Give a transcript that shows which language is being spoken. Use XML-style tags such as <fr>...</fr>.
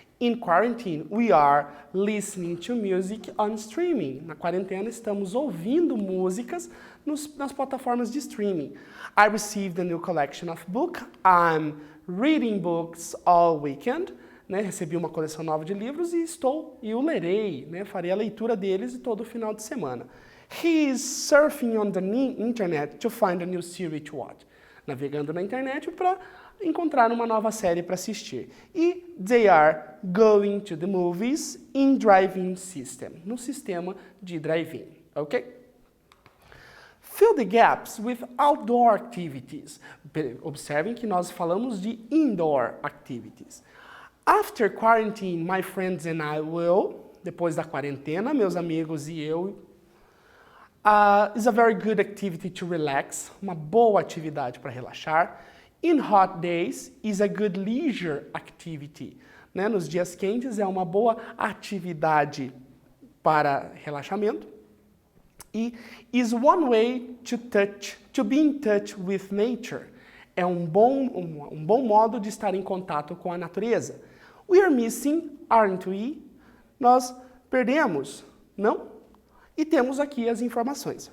<en>In quarantine, we are listening to music on streaming.</en> <pt>Na quarentena, estamos ouvindo músicas nas plataformas de streaming.</pt> <en>I received a new collection of books. I'm reading books all weekend.</en> <pt>Né? Recebi uma coleção nova de livros e o lerei. Né? Farei a leitura deles todo final de semana.</pt> <en>He is surfing on the internet to find a new series to watch.</en> <pt>Navegando na internet para encontrar uma nova série para assistir.</pt> <en>E they are going to the movies in drive-in system,</en> <pt>no sistema de drive-in,</pt> <en>ok? Fill the gaps with outdoor activities.</en> <pt>Observem que nós falamos de indoor activities.</pt> <en>After quarantine, my friends and I will,</en> <pt>depois da quarentena, meus amigos e eu,</pt> <en>is a very good activity to relax,</en> <pt>uma boa atividade para relaxar.</pt> <en>In hot days is a good leisure activity.</en> <pt>Né? Nos dias quentes é uma boa atividade para relaxamento.</pt> <en>E is one way to be in touch with nature.</en> <pt>É um bom modo de estar em contato com a natureza.</pt> <en>We are missing, aren't we?</en> <pt>Nós perdemos, não? E temos aqui as informações.</pt>